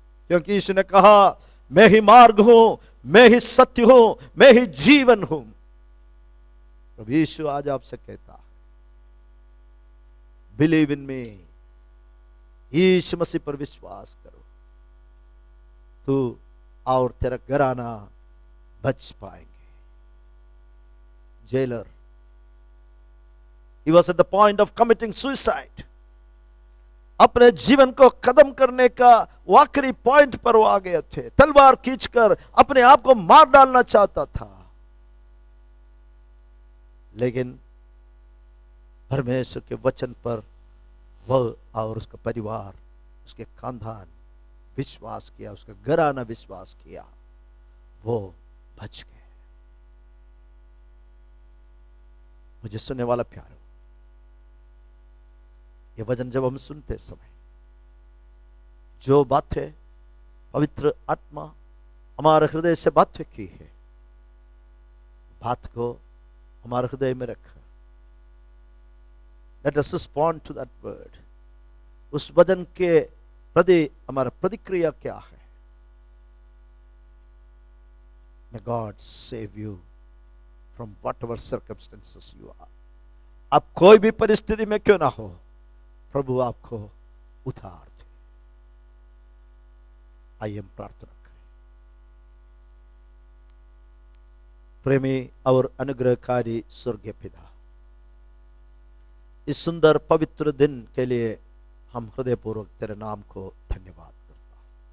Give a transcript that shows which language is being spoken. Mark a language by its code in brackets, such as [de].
[hi] क्योंकि यीशु ने कहा, मैं ही मार्ग हूं, मैं ही सत्य हूं, मैं ही जीवन हूं। प्रभु यीशु आज आपसे कहता है, [en] believe in me, [hi] यीशु मसीह पर विश्वास करो, तू और तेरा घराना बच पाएंगे। [en] Jailer, he was at the point of committing suicide. [hi] अपने जीवन को खत्म करने का वो आखिरी पॉइंट पर वो आ गए थे, तलवार खींचकर अपने आप को मार डालना चाहता था, लेकिन परमेश्वर के वचन पर वह और उसका परिवार, उसके खानदान विश्वास किया, उसका घराना विश्वास किया, वो बच गए। मुझे सुनने वाला प्यारो, ये वचन जब हम सुनते समय जो बातें पवित्र आत्मा हमारे हृदय से बात की है, बात को हमारे हृदय में रखा। [en] Let us respond to that word. [hi] उस वचन के प्रति हमारा प्रतिक्रिया क्या है? [en] May God save you from whatever circumstances you are. [hi] आप कोई भी परिस्थिति में क्यों ना हो, प्रभु आपको उद्धार दे। आइए हम प्रार्थना करें। प्रेमी और अनुग्रहकारी स्वर्गीय पिता, इस सुंदर पवित्र दिन के लिए हम हृदयपूर्वक तेरे नाम को धन्यवाद करता हूं।